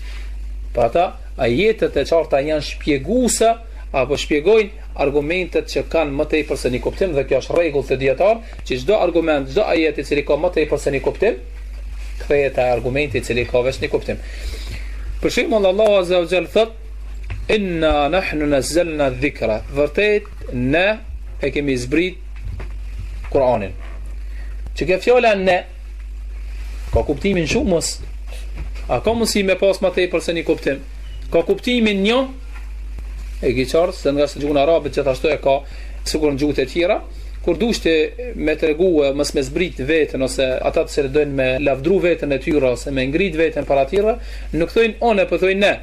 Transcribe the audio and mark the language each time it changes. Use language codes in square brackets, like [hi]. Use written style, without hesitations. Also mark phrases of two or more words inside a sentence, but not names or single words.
[sq] Për ata ajetet e qarta janë shpjeguese apo shpjegojnë argumentet që kanë më tepër se një kuptim, dhe kjo është rregull të dietar, që çdo argument, çdo ajet i cili ka më tepër se një kuptim, kthehet te argumenti i cili ka vetëm një kuptim. Për shembull Allahu [ar] عز وجل [sq] thot [ar] إنا نحن نزلنا الذكر, [sq] vërtet ne e kemi zbrit Kur'anin. Që kjo fjala ne ka kuptimin shumës, a ka mundësi me pas më tepër se një kuptim? Ka kuptimin një, e ki qartë, se nga se gjuhën arabe gjithashtu e ka, sikur në gjuhët e tjera, kur dushte me tregue mos me zbrit veten ose ata të cilët doin me lavdru veten e tyre ose me ngrit veten para tyre, nuk thojnë one, po thojnë ne.